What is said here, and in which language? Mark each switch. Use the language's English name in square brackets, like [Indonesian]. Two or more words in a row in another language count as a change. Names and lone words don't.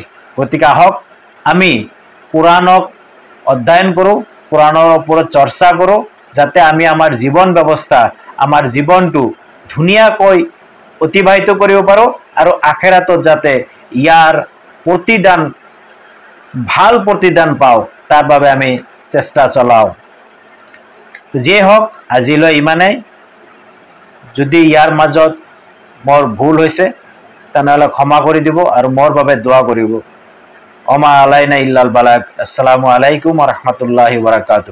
[Assamese] গতিকে আহক আমি কোৰাণক অধ্যয়ন কৰোঁ, কোৰাণৰ ওপৰত চৰ্চা কৰোঁ, যাতে আমি আমাৰ জীৱন ব্যৱস্থা, আমাৰ জীৱনটো ধুনীয়াকৈ অতিবাহিত কৰিব পাৰোঁ, আৰু আখেৰাতত যাতে ইয়াৰ প্ৰতিদান, ভাল প্ৰতিদান পাওঁ, তাৰ বাবে আমি চেষ্টা চলাওঁ। তো যিয়ে হওক, আজিলৈ ইমানেই। যদি ইয়াৰ মাজত মোৰ ভুল হৈছে তেনেহ'লে ক্ষমা কৰি দিব আৰু মোৰ বাবে দোৱা কৰিব। [Arabic] وما علينا إلا البلاغ. السلام عليكم ورحمة الله وبركاته.